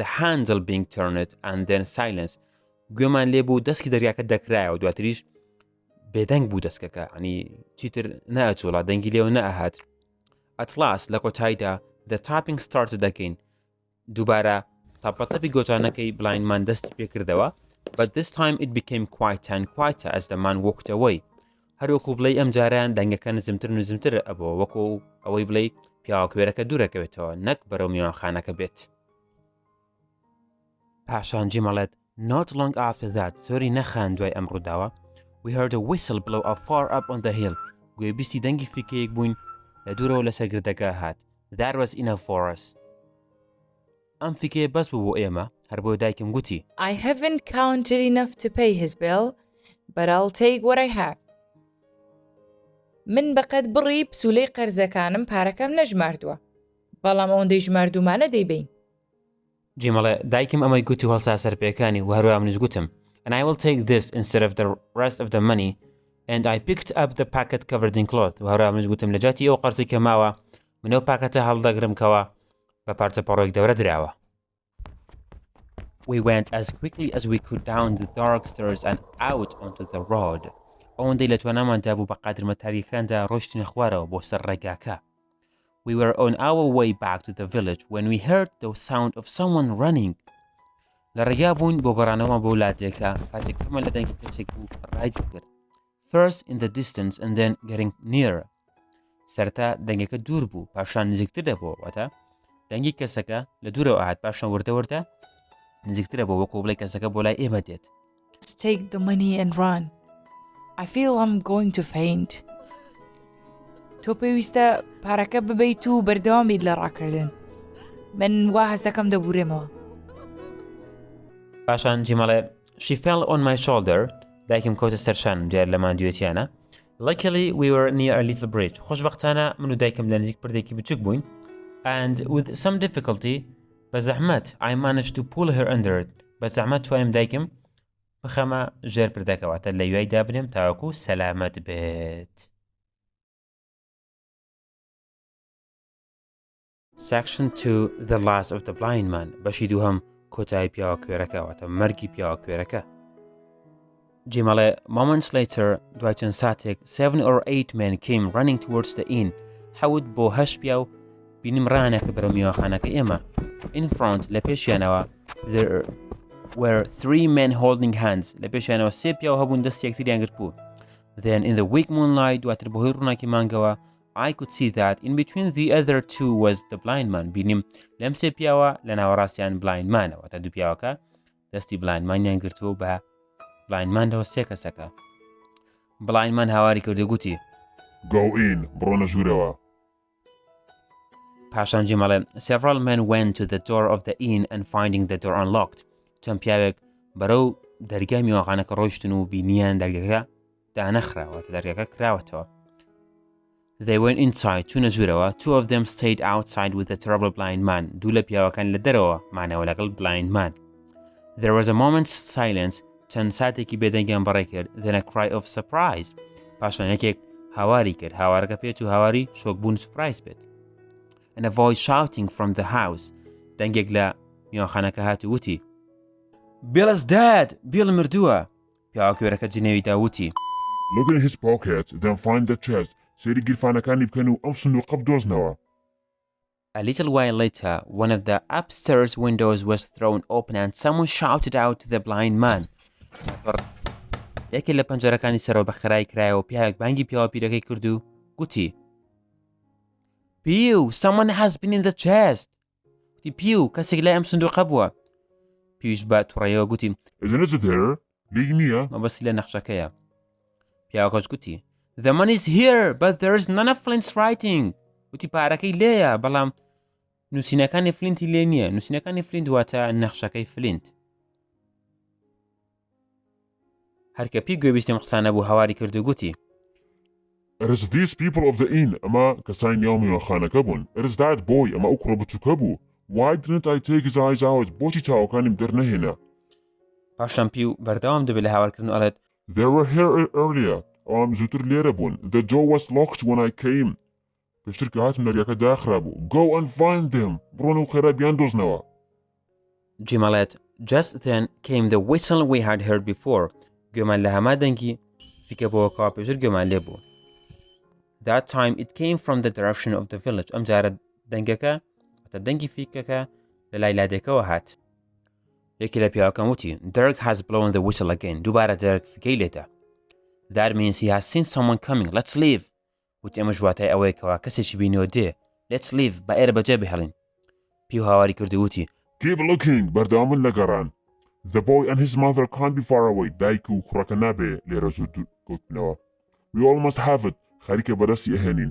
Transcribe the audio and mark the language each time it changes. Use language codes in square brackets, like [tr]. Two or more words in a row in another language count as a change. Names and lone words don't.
[en] handle being turned and then silence [ckb] گوێمان لێ بوو دەستکی دەرگاکە دەکرایەوە دواتریش بێدەنگ بوو دەستکەکە ئەنی چیتر نەئەچۆڵا دەنگی لێوە نەئەهات [en] at last [ckb] لە کۆتاییدا [en] the tapping started again [ckb] دووبارە تاپەتەپی گۆچانەکەی بلاینمان دەستی پێکردەوە [en] but this time it became quieter and quieter as the man walked away [ckb] هەروەکو بڵێ ئەم جاریان دەنگەکە نزمتر نزمتر ئەبەوە وەکو ئەوەی بڵێ پیاوەکوێرەکە دوورەکەوێتەوە نەک بەرەو میوانخانەکە بێت پاشان جیمەڵێت [en] not long after that [ckb] زۆری نەخان دوای ئەم ڕووداوە [en] we heard a whistle blow up far up on the hill [ckb] گوێبیستی دەنگی فیکەیەک بووین لە دوورەوە لەسەر گردەکە هات [en] that was enough for us [ckb] ئەم فیکەیە بەس بوو بۆ ئێمە هەر بۆ دایکم گوتی [en] I haven't counted enough to pay his bill, but I'll take what I have. [ckb] من بەقەت بڕی پسوولەی قەرزەکانم پارەکەم نەژماردووە بەڵام ئەوەندەی ژماردوومانە دەیبین جیمەڵێ دایکم ئەمەی گوتی هەڵسا سەرپێکانی و هەروە منیش گوتم [en] and I will take this instead of the rest of the money and I picked up the packet covered in cloth [ckb] و هەروە منیش گوتم لە جاتی ئەو قەرزی کە ماوە منەو پاکەتە هەڵدەگرم کەوە بە پارچە پەڕۆیەک دەورە دراوە [en] We went as quickly as we could down the dark stairs and out onto the road. [ckb] ئەوەندەی لە تواناماندا بوو بە قادرمە تاریکەکاندا ڕۆشتینە خوارەوە بۆ سەر ڕێگاکە. [en] We were on our way back to the village when we heard the sound of someone running. [ckb] لە ڕێگا بوون بۆ گەڕانەوە بۆ وڵاتێکە کاتێک ئەمە لە دەنگی کەسێک بوو ڕای دەکرد. [en] First in the distance and then getting nearer. [ckb] سەرتا دەنگەکە دوور بوو پاشان نزیکتر دەبووە واتە دەنگی کەسەکە لە دوورەوە ئاهات پاشان وردە نزیکترە بۆ وەکو بڵێ کەسەکە بۆ لای ئێمە دێت [en] Let's take the money and run. I feel I'm going to faint. [ckb] تۆ پێویستە پارەکە ببەیت و بەردەوامیت لە ڕاکردن. من وا هەست دەکەم دەبورێمەوە. پاشان جیمەڵێ [en] She fell on my shoulder [ckb] دایکم کەوتە سەرشانم دیار لەمان دوێتیانە [en] Luckily we were near a little bridge [ckb] خۆشبەختانە من و دایکم لە نزیک پردێکی بچووک بووین [en] and with some difficulty [ckb] بە زەحمەت [en] I managed to pull her under it [ckb] بە زەحمەت توانم دایکم بخەمە ژێر پردەکەواتە لە وای دابنێم تاوەکو سەلامەت بێت [en] Section 2 The Last of the Blind Man [ckb] بەشی دووهەم کۆتایی پیاوەکوێرەکەواتە مەرگی پیاوەکوێرەکە جیمەڵێ [en] Moments later [ckb] دوای چەند ساتێک [en] 7 or 8 men came running towards the inn [ckb] حەوت بۆ هەشت پیا و بینیم ڕانێکە بەرەو میوانخانەکە ئێمە [en] In front [ckb] لە پێشیانەوە [en] There were 3 men holding hands [ckb] لە پێشیانەوە سێ پیاو هەبوون دەستی یەکتریان گرت بوو [en] Then in the weak moonlight [ckb] دواتر بەهۆی ڕووناکی مانگەوە [en] I could see that in between the other two was the blind man. [ckb] بینیم لەم سێ پیاوە لە ناوەڕاستیان [en] blind manەوە [ckb] تا دوو پیاوەکە دەستی [en] blind maniان [ckb] گرتووە و بە [en] blind mandەوە [ckb] سێ کەسەکە. [en] blind man [ckb] هاواری کردو گوتی [en] Go in, [ckb] بڕۆنە ژوورەوە. پاشان جیمەڵێ [en] several men went to the door of the inn and finding the door unlocked. [ckb] چەند پیاوێک بەرەو دەرگای میوانخانەکە ڕۆیشتن و بینیان دەرگەکە دانەخراوە دەرگەکە کراوەتەوە. [en] They went inside [ckb] چوونە ژوورەوە. [en] Two of them stayed outside with the terrible blind man. [ckb] دوو لە پیاوەکان لە دەرەوە مانەوە لەگەڵ [en] blind man. There was a moment's silence. [ckb] چەند ساتێکی بێدەنگیان بەڕێ کرد. [en] Then a cry of surprise. [ckb] پاشان یەکێک هاواری کرد. هاوارەکە پێچ و هاواری شۆکبوون سوپرایز بێت. [en] And a voice shouting from the house. [ckb] دەنگێک لە میوانخانەکە هات و وتی [en] Bill is dead! [ckb] Bill مردووە. پیاوەکوێرەکە جنێویدا وتی [en] Look in his pockets, then find the chest. [ckb] سێری گیرفانەکانی بکەن و ئەم سندوقە بدۆزنەوە. [en] A little while later, one of the upstairs windows was thrown open and someone shouted out to the blind man. [ckb] یەکێک لە پەنجەرەکانی سەرەوە بە خێرایی کرایەوە پیاوێک بانگی پیاوە پیرەکەی کرد و گوتی Pew! [en] Someone has been in the chest! [ckb] گوتی پیو کەسێک لای ئەم سندوقە بووە. پیوش بە تووڕێیەوە گوتی [en] Isn't it there? [ckb] لێی نییە؟ مەبەستی لە نەخشەکەیە. پیاوەکەش گوتی [en] The money is here, but there is none of Flint's writing. [ckb] وتی پارەکەی لێیە بەڵام نووسینەکانی فلینتی لێ نییە. نووسینەکانی فلینت واتە نەخشەکەی فلینت. هەرکە پی گوێبیستی ئەم قسانە بوو هاواری کرد و گوتی [en] It is these people of the inn. [ckb] ئەمە کەسانی ناو میوانخانەکە بوون. [en] It is that boy. [ckb] ئەمە ئەو کوڕە بچووکە بوو. [en] Why didn't I take his eyes out? [ckb] بۆچی چاوەکانیم دەرنەهێنا؟ پاشان پیو بەردەوام دەبێت لە هاوارکردن و ئەڵێت [en] They were here earlier. [ckb] ئەوام زووتر لێرە بوون. [en] The door was locked when I came. [ckb] پێشتر کە هاتم دەرگاکە داخرا بوو. [en] Go and find them. [ckb] بڕۆنە و خێرا بیان دۆزنەوە. [en] جیمەڵێت Just then came the whistle we had heard before. [ckb] گوێمان لە هەما دەنگی فیکە بۆوەکەوە پێشتر گوێمان لێ بوو. [en] That time it came from the direction of the village. [ckb] ئەم جارە دەنگەکە واتە دەنگی فیکەکە لە لای لادێکەوە هات. یەکی لە پیاوەکەم وتی [en] Dirk has blown the whistle again. [ckb] دووبارە دەرک فیکەی لێتە. [en] That means he has seen someone coming. Let's leave. [ckb] وتی ئەمە ژواتای ئەوەیەکەوە کەسێکی بینیوە دێ. [en] Let's leave. [ckb] بە ئێرە بەجێ بهێڵین. پیو هاواری کردی وتی [en] Keep looking. [ckb] بەردەوامن لە گەڕان. [en] The boy and his mother can't be far away. [ckb] دایک و کوڕەکە نابێ لێرە زوو کەوتنەوە. [en] We all must have it. [ckb] خەریکە بەدەستی ئەهێنین.